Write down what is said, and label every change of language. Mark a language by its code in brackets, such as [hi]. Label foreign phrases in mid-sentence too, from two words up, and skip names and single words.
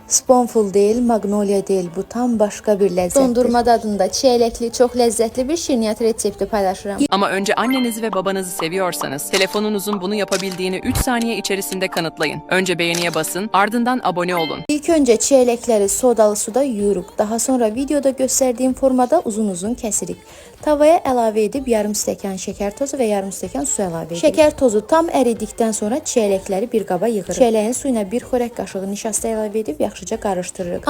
[tr] Spoonful değil, Magnolia değil. Bu tam başka bir lezzet. [az] Dondurma dadında çeyrəkli, [tr] çok lezzetli [az] bir şirniyyat resepti paylaşıram. [tr] Ama önce annenizi ve babanızı seviyorsanız telefonunuzun bunu yapabildiğini 3 saniye içerisinde kanıtlayın. Önce beğeniye basın, ardından abone olun. İlk önce [az] çeyrəkləri sodalı suda yuyuruq. Daha sonra videoda göstərdiyim formada uzun kəsirik. Tavaya əlavə edib yarım stəkan şəkər tozu və yarım stəkan su əlavə edirik. Şəkər tozu tam əridikdən sonra çeyrəkləri bir qaba yığırıq. Çeyrəyin suyuna bir xörək qaşığı nişasta əlavə edib yaxşıca qarışdırırıq.